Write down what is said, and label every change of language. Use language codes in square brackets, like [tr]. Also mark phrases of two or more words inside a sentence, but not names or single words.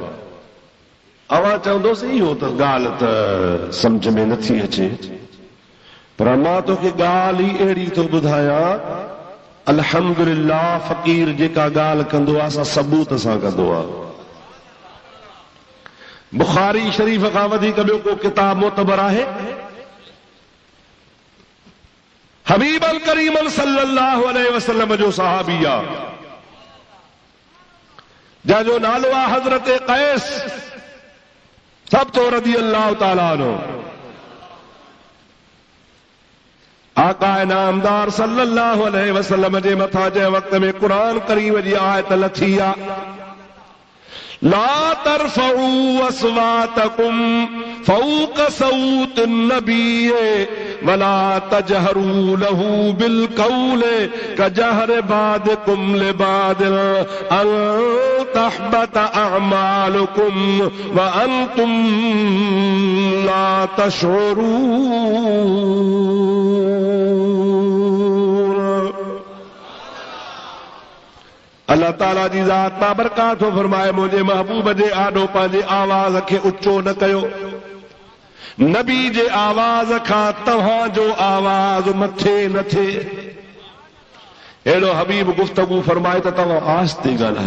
[sd] अवां चवंदोसीं इहो त ॻाल्हि त सम्झ में नथी अचे, पर मां तोखे ॻाल्हि ई अहिड़ी थो ॿुधायां, अल्हम्दुलिल्लाह फ़क़ीर जेका ॻाल्हि कंदो आहे असां सबूत सां कंदो आहे। बुखारी शरीफ़ खां वधीक ॿियो को किताब मोतबर आहे? हबीब अल करीम [ar] صلى الله عليه وسلم [sd] जो सहाबी आहे, जंहिंजो नालो आहे हज़रत क़ैस सब्तो [ar] رضي الله تعالى عنه. [sd] आका इनामदार [ar] صلى الله عليه وسلم [sd] जे मथां जंहिं वक़्त में क़ुरान करीम जी आयत लथी आहे, [ar] لا ترفعوا أصواتكم فوق صوت النبي ولا تجهروا له بالقول كجهر بعضكم لبعض أن تحبط أعمالكم و أنتم لا تشعرون. [sd] अल्लाह ताला जी ज़ात बाबरकात फरमाए मुझे महबूब जे आॾो पंहिंजे आवाज़ खे उचो न कयो। नबी जे आवाज़ खां तव्हांजो आवाज़ मथे न थिए। अहिड़ो हबीब गुफ़्तगू फरमाए त तव्हां आस्ते ॻाल्हायो।